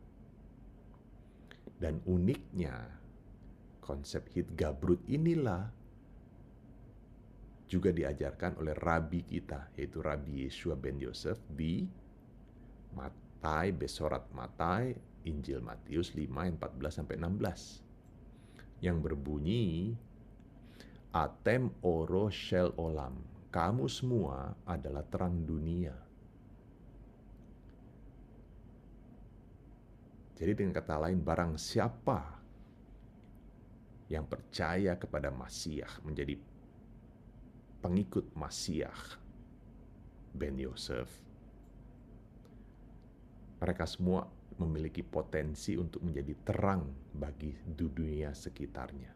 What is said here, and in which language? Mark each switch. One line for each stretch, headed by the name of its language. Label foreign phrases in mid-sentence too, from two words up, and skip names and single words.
Indonesian: Dan uniknya, konsep Hitgabrut inilah juga diajarkan oleh Rabi kita, yaitu Rabi Yeshua ben Yosef di Matai, Besorat Matai, Injil Matius 5 ayat 14-16. Yang berbunyi,
Hebrew: אתם אורו של עולם,
Indonesian: kamu semua adalah terang dunia. Jadi dengan kata lain, barang siapa yang percaya kepada Masiah, menjadi pengikut Masiah ben Yosef, mereka semua memiliki potensi untuk menjadi terang bagi dunia sekitarnya.